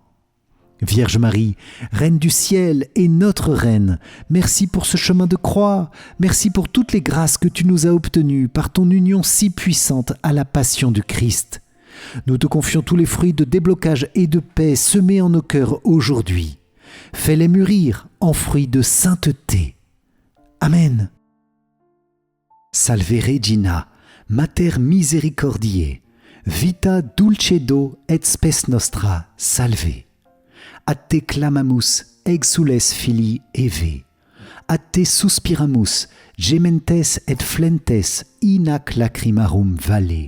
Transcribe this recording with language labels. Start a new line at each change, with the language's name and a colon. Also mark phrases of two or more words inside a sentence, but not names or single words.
French: Vierge Marie, Reine du ciel et notre Reine, merci pour ce chemin de croix, merci pour toutes les grâces que tu nous as obtenues par ton union si puissante à la passion du Christ. Nous te confions tous les fruits de déblocage et de paix semés en nos cœurs aujourd'hui. Fais-les mûrir en fruits de sainteté. Amen.
Latin: Salve Regina, Mater misericordiae, vita dulcedo et spes nostra, salve. A te clamamus, exules filii Eve. A te suspiramus, gementes et flentes, in ac lacrimarum valle.